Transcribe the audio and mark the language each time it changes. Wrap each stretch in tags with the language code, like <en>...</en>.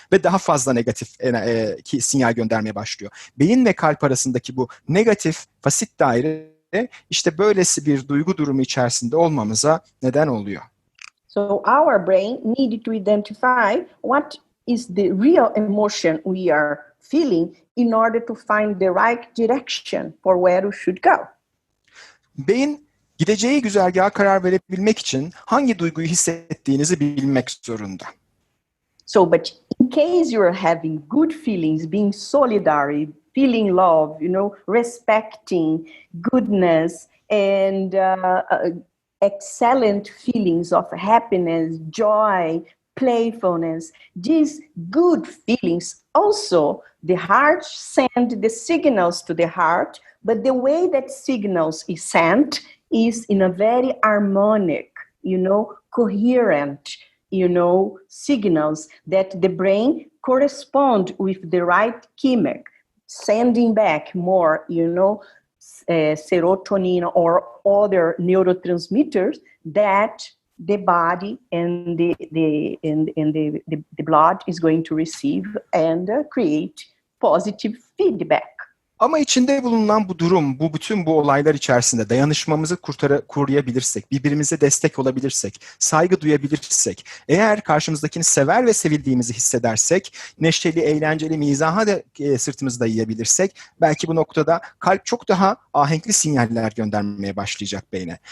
<tr>Ve daha fazla negatif sinyal göndermeye başlıyor. Beyin ve kalp arasındaki bu negatif fasit daire işte böylesi bir duygu durumu içerisinde olmamıza neden oluyor.</tr> <en>So our brain needed to identify what is the real emotion we are feeling in order to find the right direction for where we should go.</en> <tr>Beyin gideceği güzergaha karar verebilmek için hangi duyguyu hissettiğinizi bilmek zorunda.</tr> <en>So, but in case you are having good feelings, being solidary, feeling love, respecting, goodness, and excellent feelings of happiness, joy, playfulness. These good feelings also, the heart send the signals to the heart, but the way that signals is sent is in a very harmonic, coherent, signals that the brain correspond with the right chemic, sending back more, serotonin or other neurotransmitters that the body and the blood is going to receive and create positive feedback.</en> <tr>Ama içinde bulunan bu durum, bütün bu olaylar içerisinde dayanışmamızı koruyabilirsek, birbirimize destek olabilirsek, saygı duyabilirsek, eğer karşımızdakini sever ve sevildiğimizi hissedersek, neşeli, eğlenceli, mizaha da sırtımızı dayayabilirsek, belki bu noktada kalp çok daha ahenkli sinyaller göndermeye başlayacak beyne.</tr>